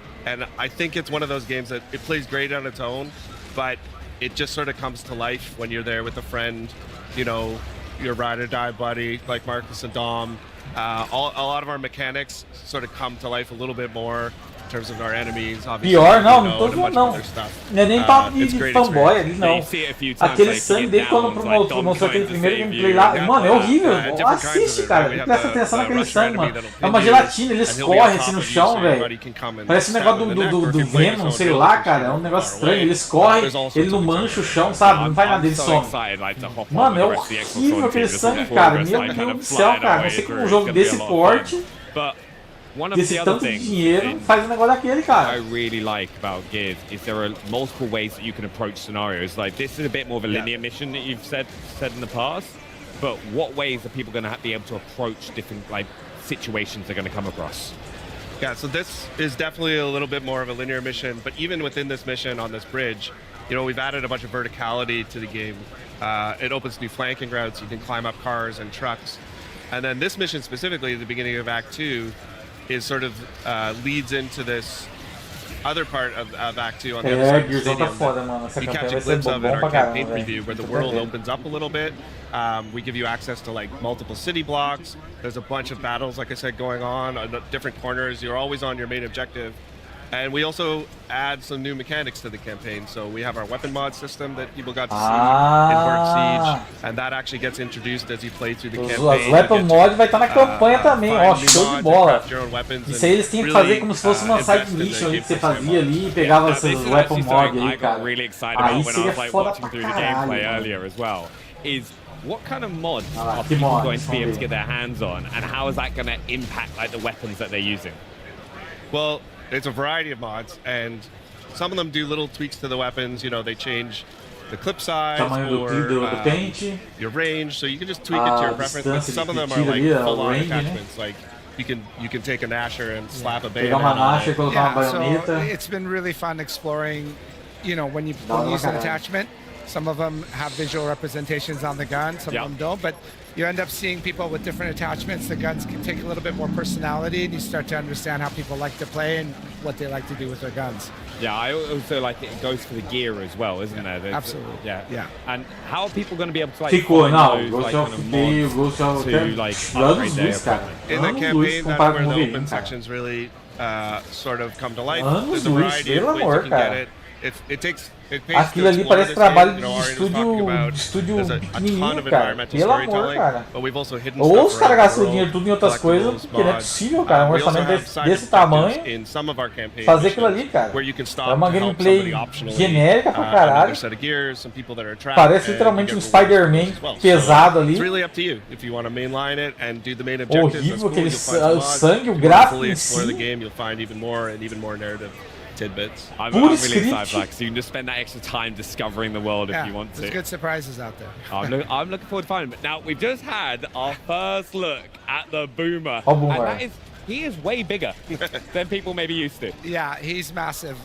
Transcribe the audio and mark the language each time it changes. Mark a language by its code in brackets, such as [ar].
[en] And I think it's one of those games that it plays great on its own, but it just sort of comes to life when you're there with a friend, your ride or die buddy, like Marcus and Dom. A lot of our mechanics sort of come to life a little bit more terms of our enemies, obviously. [pt] Pior, não, não tô zoando, não. Não é nem papo de fanboy ali, não. Aquele sangue dele quando mostrou aquele primeiro gameplay lá, mano, é horrível. Assiste, cara, presta atenção naquele sangue, mano. É uma gelatina, ele escorre assim no chão, velho. Parece um negócio do Venom, sei lá, cara. É um negócio estranho, ele escorre, ele não mancha o chão, sabe? Não faz nada, ele some. Mano, é horrível aquele sangue, cara. Meu Deus do céu, cara. Não sei como um jogo desse porte, desse tanto de dinheiro, faz um negócio daquele, cara. [en] I really like about Gears is there are multiple ways that you can approach scenarios. Like this is a bit more of a linear mission that you've said in the past, but what ways are people going to be able to approach different like situations they're going to come across? Yeah, so this is definitely a little bit more of a linear mission, but even within this mission on this bridge, you know, we've added a bunch of verticality to the game. It opens new flanking routes. You can climb up cars and trucks. And then this mission specifically at the beginning of Act 2 is sort of leads into this other part of Act 2 on the other side of the stadium. You catch a glimpse of in our campaign preview where the world opens up a little bit. We give you access to like multiple city blocks. There's a bunch of battles, like I said, going on different corners. You're always on your main objective. And we also add some new mechanics to the campaign. So we have our weapon mod system that people got to see in World Siege, and that actually gets introduced as you play through the campaign. [pt] Os weapon mod vai estar na campanha também, ó, show de bola. Isso aí eles têm que fazer como se fosse uma side mission ali que você fazia ali e pegava esses weapon mod aí, cara. Aí seria foda pra caralho. [en] What kind of mods are people going to be able to get their hands on, and how is that going to impact like the weapons that they're using? Well, it's a variety of mods, and some of them do little tweaks to the weapons. You know, they change the clip size or your range, so you can just tweak it to your preference. But some of them are like full-on attachments, like you can take a Nasher and slap a bayonet on it. Yeah, so it's been really fun exploring. You know, when you use an attachment, some of them have visual representations on the gun, some of them don't, but you end up seeing people with different attachments. The guns can take a little bit more personality, and you start to understand how people like to play and what they like to do with their guns. Yeah, I also like it goes for the gear as well, isn't there? Absolutely. Yeah. And how are people going to be able to like [pt] Ficou, [en] find those like, kind of mods to like upgrade their equipment? In the campaign, that's where the open sections really sort of come to life. There's a variety of ways you can get it. [pt] Aquilo ali parece trabalho de estúdio pequenininho, cara. Pelo amor, cara. Ou os caras gastam o dinheiro tudo em outras coisas, porque não é possível, cara. Um orçamento desse tamanho, fazer aquilo ali, cara. É uma gameplay genérica pra caralho. Parece literalmente um Spider-Man pesado ali. Horrível, aquele sangue, o gráfico em si. [en] tidbits. I'm really excited, like, so you can just spend that extra time discovering the world if you want to. There's good surprises out there. I'm looking forward to finding them. Now, we've just had our first look at the Boomer. Oh, Boomer. And that is, he is way bigger than people maybe used to. Yeah, he's massive.